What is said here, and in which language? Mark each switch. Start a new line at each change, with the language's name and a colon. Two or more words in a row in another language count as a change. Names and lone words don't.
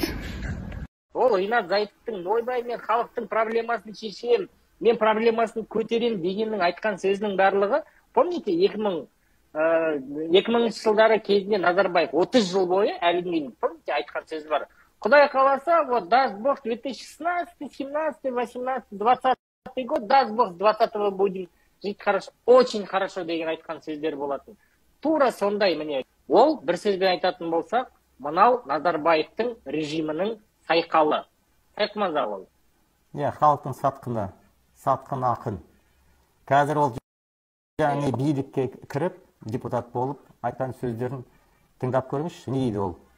Kazakh: Ол Ринат Зайытовтың ойбай мен халықтың проблемасын шешем, мен проблемасын көтерем дегеннің айтқан сөзінің барлығы, помните, 2000 жылдары кезінде Назарбаев 30 жыл бойы әлі дейін, помните, айтқан сөз бар. Құдай қаласа,
Russian: вот даст Бог 2016, 17, 18, 20 год, даст Бог 20-го будем жить хорошо, очень хорошо
Kazakh: деген айтқан сөздер болатын. Тура сондай міне. Ол бір сөзбен айтатын болсақ, мынау Назарбаевтың режимінің сайқалы. Сайқымаза ол. Халықтың сатқын ақын. Қазір ол жаңа билікке кіріп, депутат болып, айтқан сөздерін тыңдап көріңізші, не дейді ол?